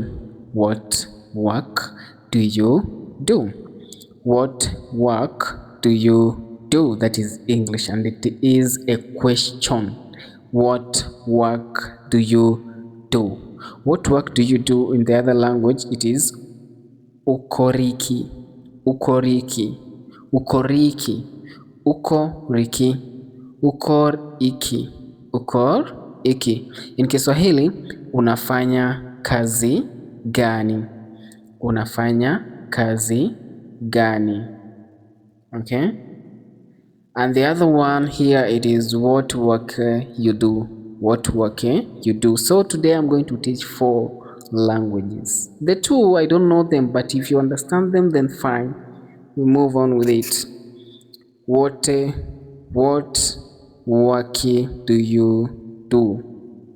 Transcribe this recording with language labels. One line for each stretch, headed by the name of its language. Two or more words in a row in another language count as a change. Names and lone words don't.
English: What work do you do? What work do you do? That is English, and it is a question. What work do you do? What work do you do? In the other language, it is ukoriki, ukoriki, ukoriki, ukoriki, ukoriki, ukoriki. In Kiswahili,
Swahili: unafanya kazi gani? Unafanya kazi gani?
English: Okay? And the other one here, it is what work you do. What work you do. So today I'm going to teach 4 languages. The 2, I don't know them, but if you understand them, then fine. We move on with it. What work do you do?